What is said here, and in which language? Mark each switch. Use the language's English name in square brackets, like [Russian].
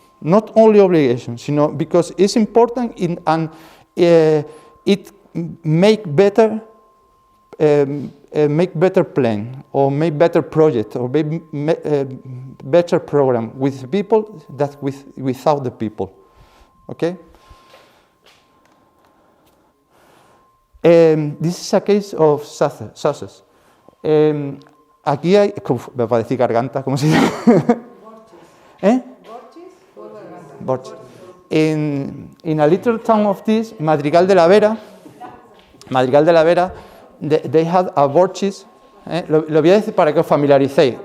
[English] Not only obligations, you know, because it's important and it make better plan or make better project or better program with people than without the people. Okay. This is a case of success. [Spanish] Aquí hay, me va a decir garganta, ¿cómo se dice? Borges. [English] In a little town of this, Madrigal de la Vera, they had a Borges. [Spanish] Lo voy a decir para que os familiaricéis.